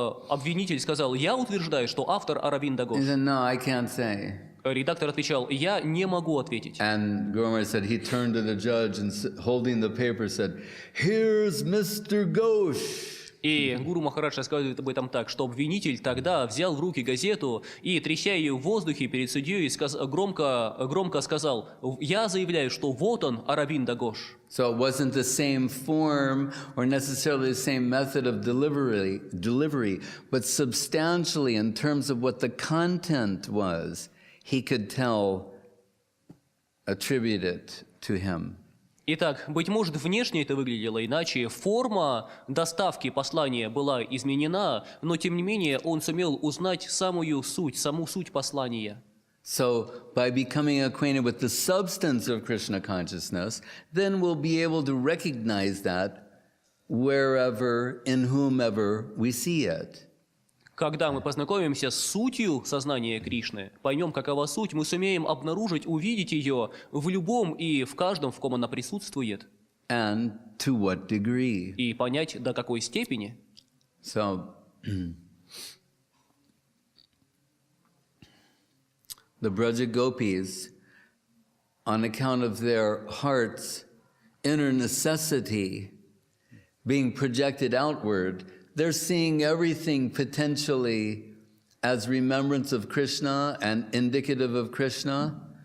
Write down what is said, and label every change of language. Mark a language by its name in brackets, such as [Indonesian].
[Russian] Обвинитель сказал, я утверждаю, что автор Аравинда [English] He [Russian] Гош. [English] said, no, I can't say. [Russian] Редактор отвечал, я не могу ответить. [English] And Guru Maharaj said, he turned to the judge and holding the paper said, here's Mr. Ghosh. [Russian] И Гуру Махарадж рассказывает об этом так, что обвинитель тогда взял в руки газету и, тряся ее в воздухе перед судьей, громко сказал, я заявляю, что вот он, Аравинда Гош. [English] So it wasn't the same form or necessarily the same method of delivery, but substantially in terms of what the content was, he could attribute it to him. [Russian] Итак, быть может, внешне это выглядело иначе, форма доставки послания была изменена, но тем не менее он сумел узнать саму суть послания. [English] So, by becoming acquainted with the substance of Krishna consciousness, then we'll be able to recognize that wherever, in whomever we see it. [Russian] Когда мы познакомимся с сутью сознания Кришны, поймем, какова суть, мы сумеем обнаружить, увидеть ее в любом и в каждом, в ком она присутствует, [English] And to what degree. [Russian] и понять, до какой степени. [English] So, the Braja Gopis, on account of their heart's inner necessity being projected outward, they're seeing everything potentially as remembrance of Krishna and indicative of Krishna.